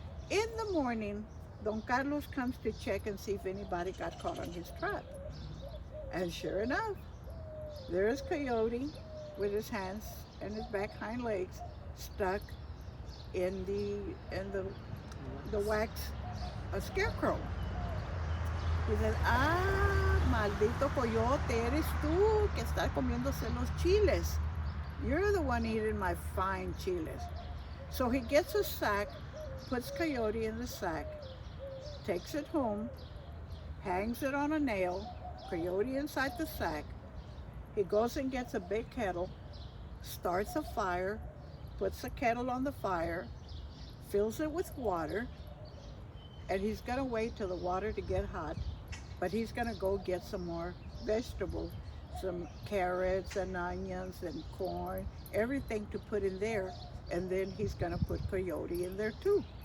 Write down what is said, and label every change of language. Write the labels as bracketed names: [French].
[English] In the morning, Don Carlos comes to check and see if anybody got caught on his trap. And sure enough, there's Coyote with his hands and his back hind legs stuck in the wax scarecrow. [Spanish] He said, maldito coyote, eres tú que estás comiéndose los chiles. [English] You're the one eating my fine chiles. So he gets a sack, puts Coyote in the sack, takes it home, hangs it on a nail, Coyote inside the sack. He goes and gets a big kettle, starts a fire, puts the kettle on the fire, fills it with water, and he's gonna wait till the water to get hot, but he's gonna go get some more vegetables, some carrots and onions and corn, everything to put in there, and then he's gonna put Coyote in there too.